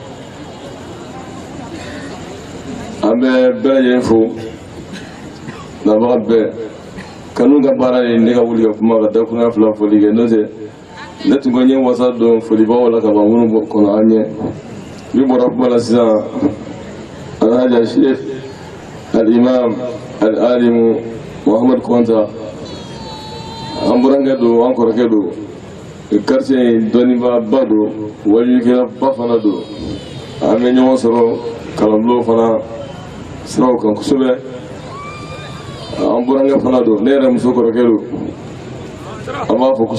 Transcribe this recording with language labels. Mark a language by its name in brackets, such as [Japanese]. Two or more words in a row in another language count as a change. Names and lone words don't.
[Bambara] an bɛ bɛɛ lajɛlen fo nabaga bɛɛ kanu ka baara ye ne ka wuli ka kuma ka dakunya 2 foli kɛ n'o tɛ ne tun ka ɲɛ wasa dɔn folibagaw la ka ban minnu kɔnɔ an ɲɛ min bɔra kuma la sisan alhaji Sheikh al-Imam al-Alimu Muhammad Konta an burankɛ don an kɔrɔkɛ don quartier dɔnniba ba don wajulikɛla ba fana don an bɛ ɲɔgɔn sɔrɔ kalanbulon fana siraw kan kosɛbɛ an burankɛ fana don ne yɛrɛ muso kɔrɔkɛ don an b'a fɔ